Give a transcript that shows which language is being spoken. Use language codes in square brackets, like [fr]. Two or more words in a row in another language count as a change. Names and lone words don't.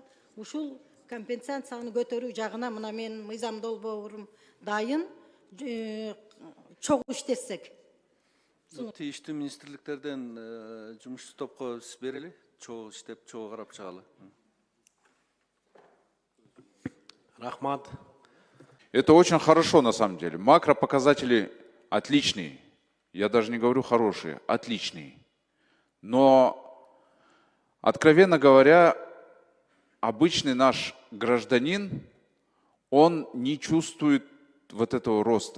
[ky] Ушул компенсацияны көтөрүү жагына мына мен мыйзам долбоорум дайын, чогуу иштесек. Тийиштүү министрликтерден жумушчу топко биз берели, чогуу иштеп, чогуу карап чыгалы. Рахмат. [ru] Это очень хорошо на самом деле. Макропоказатели отличные. Я даже не говорю хорошие, отличные. Но, откровенно говоря, обычный наш гражданин, он не чувствует вот этого роста.